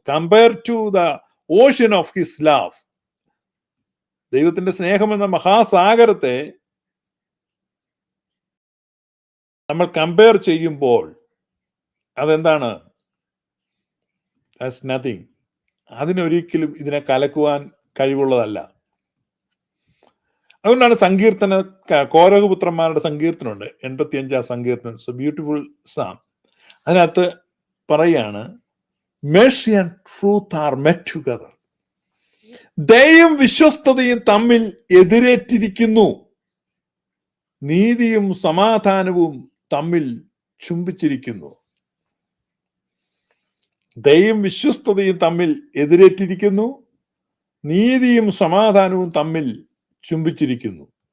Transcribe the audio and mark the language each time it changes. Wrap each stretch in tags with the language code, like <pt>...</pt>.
<en>Compare to the ocean of his love.</en> <ml>ദൈവത്തിന്റെ സ്നേഹം എന്ന മഹാസാഗരത്തെ നമ്മൾ കമ്പയർ ചെയ്യുമ്പോൾ അതെന്താണ്?</ml> <en>That's nothing.</en> <ml>അതിനൊരിക്കലും ഇതിനെ കലക്കുവാൻ കഴിവുള്ളതല്ല. അതുകൊണ്ടാണ് സങ്കീർത്തന, കോരഹപുത്രന്മാരുടെ സങ്കീർത്തനുണ്ട്, 85 സങ്കീർത്തനം,</ml> <en>It's a beautiful psalm.</en> <ml>അതിനകത്ത് പറയാണ്,</ml> <en>mercy and truth are met together.</en> <ml>ദയയും വിശ്വസ്തതയും തമ്മിൽ എതിരേറ്റിരിക്കുന്നു, നീതിയും സമാധാനവും തമ്മിൽ ചുംബിച്ചിരിക്കുന്നു. ദയയും വിശ്വസ്തതയും തമ്മിൽ എതിരേറ്റിരിക്കുന്നു, നീതിയും സമാധാനവും തമ്മിൽ ചുംബിച്ചിരിക്കുന്നു.</ml>